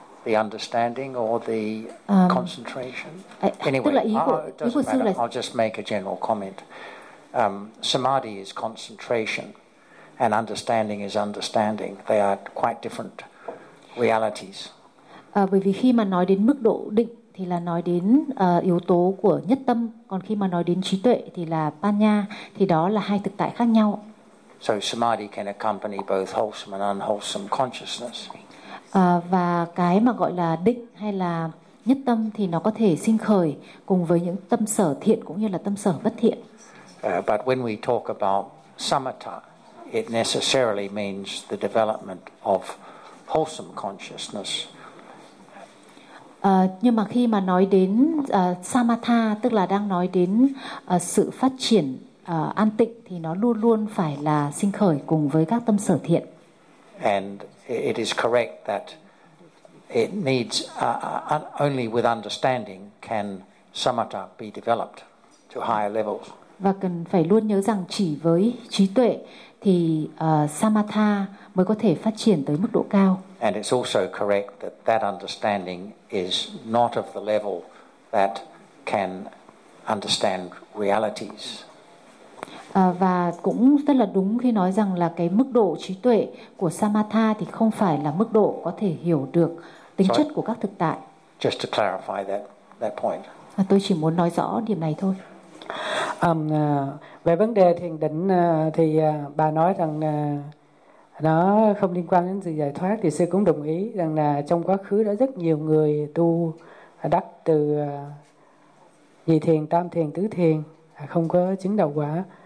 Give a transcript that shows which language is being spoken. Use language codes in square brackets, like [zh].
[en] The understanding or the concentration? I'll just make a general comment. Samadhi is concentration, and understanding is understanding. They are quite different realities. [vi] Bởi vì khi mà nói đến mức độ định thì là nói đến yếu tố của nhất tâm, còn khi mà nói đến trí tuệ thì là panya, thì đó là hai thực tại khác nhau. [en] So samadhi can accompany both wholesome and unwholesome consciousness. [vi] Và cái mà gọi là định hay là nhất tâm thì nó có thể sinh khởi cùng với những tâm sở thiện cũng như là tâm sở bất thiện. [en] But when we talk about samatha, it necessarily means the development of wholesome consciousness. [vi] Nhưng mà khi mà nói đến samatha, tức là đang nói đến sự phát triển an tịnh, thì nó luôn luôn phải là sinh khởi cùng với các tâm sở thiện. [en] And it is correct that it needs only with understanding can samatha be developed to higher levels. [vi] Và cần phải luôn nhớ rằng chỉ với trí tuệ thì samatha mới có thể phát triển tới mức độ cao. [en] And it's also correct that that understanding is not of the level that can understand realities. [vi] Và cũng rất là đúng khi nói rằng là cái mức độ trí tuệ của samatha thì không phải là mức độ có thể hiểu được tính chất của các thực tại. [en] Just to clarify that point. [vi] Tôi chỉ muốn nói rõ điểm này thôi. Về vấn đề thiền định thì bà nói rằng nó không liên quan đến sự giải thoát, thì sư cũng đồng ý rằng là trong quá khứ đã rất nhiều người tu đắc từ nhị thiền, tam thiền, tứ thiền không có chứng đạo quả.